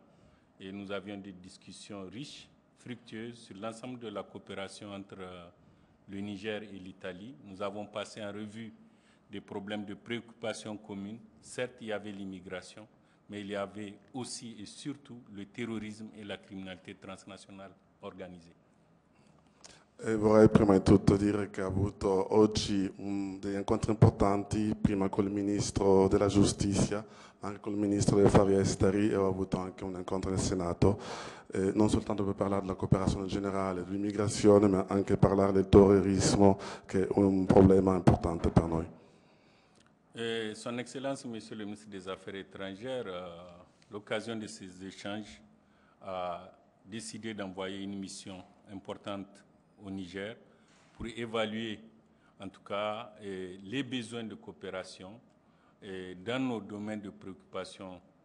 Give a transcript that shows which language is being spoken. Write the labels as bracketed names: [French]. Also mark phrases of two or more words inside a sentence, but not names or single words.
[French] Et nous avions des discussions riches, fructueuses sur l'ensemble de la coopération entre le Niger et l'Italie. Nous avons passé en revue des problèmes de préoccupation commune. Certes, il y avait l'immigration, mais il y avait aussi et surtout le terrorisme et la criminalité transnationale organisée. [Italian] E vorrei prima di tutto dire che ho avuto oggi degli incontri importanti, prima col Ministro della Giustizia, anche col Ministro degli Affari Esteri e ho avuto anche un incontro nel Senato, non soltanto per parlare della cooperazione generale, dell'immigrazione, ma anche parlare del terrorismo, che è un problema importante per noi. [French] Son Excellence, Monsieur le Ministre des Affaires étrangères, l'occasion de ces échanges a décidé d'envoyer une mission importante au Niger pour évaluer en tout cas les besoins de coopération dans nos domaines de préoccupation